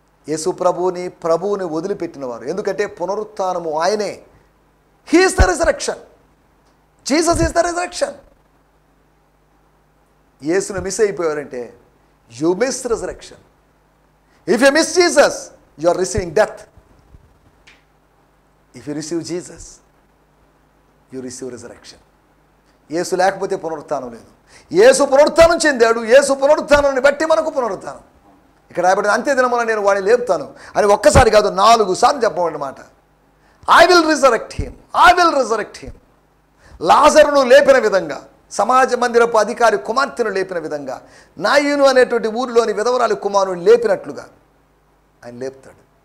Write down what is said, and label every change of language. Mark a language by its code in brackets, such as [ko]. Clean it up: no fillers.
[te] యేసు ప్రభువుని వదిలిపెట్టిన వారు, ఎందుకంటే పునరుత్థానము ఆయనే. [en] He is the resurrection. Jesus is the resurrection. [te] యేసును miss అయిపోయారంటే [en] You miss resurrection. If you miss Jesus, you are receiving death. If you receive Jesus, you receive resurrection. [te] యేసు లేకపోతే పునరుత్థానం లేదు. యేసు పునరుత్థానం చెందాడు. యేసు పునరుత్థానాన్ని బట్టి మనకు పునరుత్థానం. ఇక్కడ రాయబడిన అంత్య దినమున నేను వాడిని లేపుతాను అని ఒక్కసారి కాదు 4 సార్లు చెప్పమన్నమాట. [en] I will resurrect him. [te] I will resurrect him. లాజరును లేపిన విధంగా, సమాజ మందిరపు అధికారి కుమార్తెను లేపిన విధంగా, నాయును అనేటువంటి ఊరిలోని విధవరాలి కుమారుని లేపినట్లుగా ఆయన లేపుతాడు.